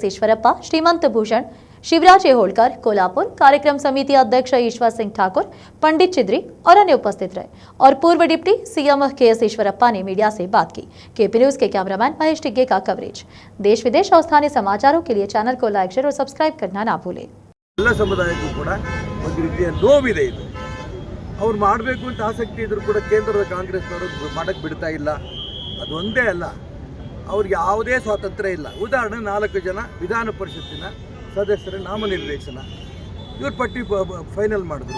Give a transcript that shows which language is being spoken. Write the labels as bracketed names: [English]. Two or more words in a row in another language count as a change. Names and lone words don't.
[Hindi] ईश्वरप्पा, श्रीमंत भूषण शिवराज होलकर, कोल्हापुर कार्यक्रम समिति अध्यक्ष ईश्वर सिंह ठाकुर, पंडित चिद्री और अन्य उपस्थित रहे। और पूर्व डिप्टी सीएम के.एस. ईश्वरप्पा ने मीडिया से बात की। केपी न्यूज के कैमरामैन महेश टिग्गे का कवरेज। देश विदेश और स्थानीय समाचारों के लिए चैनल को लाइक, शेयर और सब्सक्राइब करना ना भूलें। [Kannada] ಎಲ್ಲ ಸಮುದಾಯಕ್ಕೂ ಕೂಡ ಒಂದು ರೀತಿಯ ನೋವಿದೆ ಇದು. ಅವ್ರು ಮಾಡಬೇಕು ಅಂತ ಆಸಕ್ತಿ ಇದ್ರೂ ಕೂಡ ಕೇಂದ್ರದ ಕಾಂಗ್ರೆಸ್ನವರು ಮಾಡಕ್ಕೆ ಬಿಡ್ತಾ ಇಲ್ಲ. ಅದು ಒಂದೇ ಅಲ್ಲ, ಅವ್ರಿಗೆ ಯಾವುದೇ ಸ್ವಾತಂತ್ರ್ಯ ಇಲ್ಲ. ಉದಾಹರಣೆ 4 ಜನ ವಿಧಾನ ಪರಿಷತ್ತಿನ ಸದಸ್ಯರ ನಾಮನಿರ್ದೇಶನ ಇವ್ರು ಪಟ್ಟಿ ಫೈನಲ್ ಮಾಡಿದ್ರು.